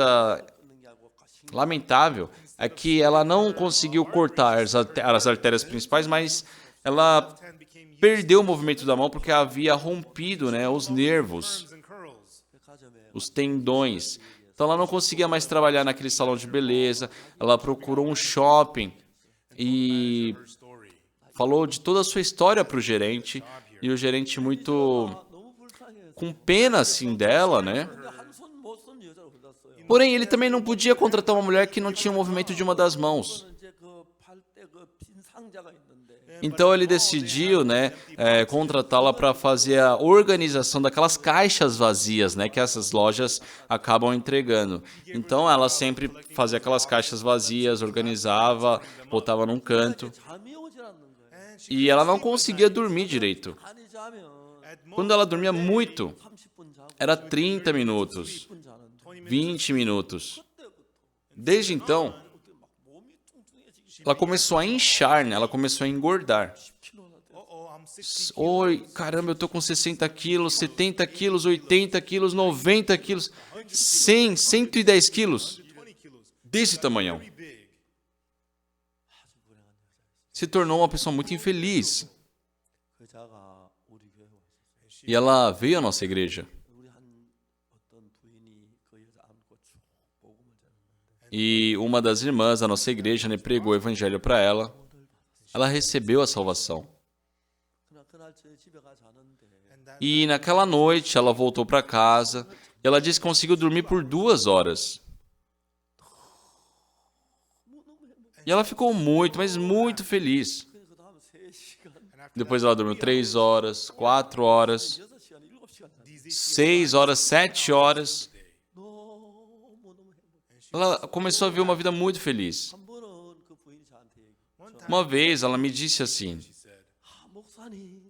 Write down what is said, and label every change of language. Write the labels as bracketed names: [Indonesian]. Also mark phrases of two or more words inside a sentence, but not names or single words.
[Korean] 끊는 게 아니고 가신 [Portuguese] lamentável é que ela não conseguiu cortar as artérias principais, mas ela perdeu o movimento da mão porque havia rompido, né, os nervos, [Korean] 백화점에 [Portuguese] os tendões. Então ela não conseguia mais trabalhar naquele salão de beleza. Ela procurou um shopping e falou de toda a sua história para o gerente. E o gerente, muito [Korean] 너무 불쌍해서 [Portuguese] com pena assim dela, né? [Korean] 근데 한 손 못 쓴 여자를 골랐어요. [Portuguese] Porém, ele também não podia contratar uma mulher que não tinha o movimento de uma das mãos. [Korean] 이제 그 팔 때 그 빈 상자가 있는데 [Portuguese] Então ele decidiu, né, contratá-la para fazer a organização daquelas caixas vazias, né, que essas lojas acabam entregando. Então ela sempre fazia aquelas caixas vazias, organizava, botava num canto [Korean] 잠이 오질 않는 거예요. [Portuguese] e ela não conseguia dormir direito. [Korean] 많이 자면 [Portuguese] Quando ela dormia muito, [Korean] 30분 자고 [Portuguese] era 30 minutos, [Korean] 20분 자는데 [Portuguese] 20 minutos. [Korean] 그때부터 [Portuguese] Desde então, [Korean] 이렇게 막 몸이 뚱뚱해지기 [Portuguese] ela começou a inchar, né? Ela começou a engordar. [Korean] 10kg나 돼요. [Portuguese] Oi, caramba, eu tô com 60 quilos, 70 quilos, 80 quilos, 90 quilos, 100, 110 quilos. Desse tamanhão. [Korean] 아주 불행한 여자였어요. [Portuguese] Se tornou uma pessoa muito infeliz. [Korean] 그 여자가 우리 교회에 왔었어요. [Portuguese] E ela veio à nossa igreja. [Korean] 우리 한 어떤 부인이 그 여자 안고 쭉 복음을 전했는데 [Portuguese] E uma das irmãs da nossa igreja, né, pregou o evangelho para ela. Ela recebeu a salvação. [Korean] 그날 저희 집에 가 자는데 [Portuguese] E naquela noite ela voltou para casa. E ela disse que conseguiu dormir por 2 horas. E ela ficou muito, mas muito feliz. [Korean] 그 다음 3시간 [Portuguese] Depois ela dormiu 3 horas, 4 horas, [Korean] 6시간 7시간 잤는데 [Portuguese] 6 horas, 7 horas. [Korean] 너무너무 행복해. [Portuguese] Ela começou a ver uma vida muito feliz. [Korean] 한 번은 그 부인이 저한테 얘기했죠. [Portuguese] Uma vez ela me disse assim: [Korean] 목사님